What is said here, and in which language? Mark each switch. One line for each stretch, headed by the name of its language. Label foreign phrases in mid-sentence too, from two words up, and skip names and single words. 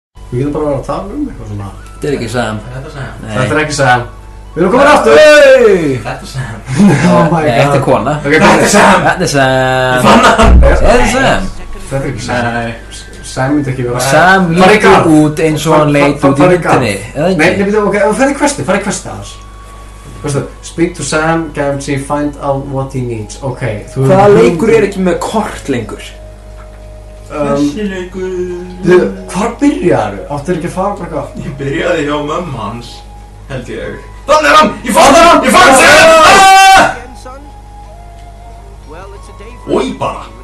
Icelandic: Við getum bara að tala eitthvað svona. Þetta ekki Sam. Þetta ekki Sam. Við erum komin aftur! Þetta Sam.
English: Oh my god.
Icelandic: Þetta kona. Þetta Sam! Þetta Sam. Ég fann hann! Þetta Sam. Þetta ekki Sam. Sam myndi ekki vera... Sam lítur út eins og hann leit út í myndinni. Nei, ok, farið í questi aðeins.
English: Speak to Sam, Gamgee, find out what he needs.
Icelandic: Ok, þú... Hvaða leikur ekki með kort lengur? Þessi leikur... Hvar byrjaðu? Áttu ekki að fara bara eitthvað? Ég byrjaði hjá mömmu hans, held ég. Þannig er hann! Ég fann hann! Ég fann Sam! Ói bara!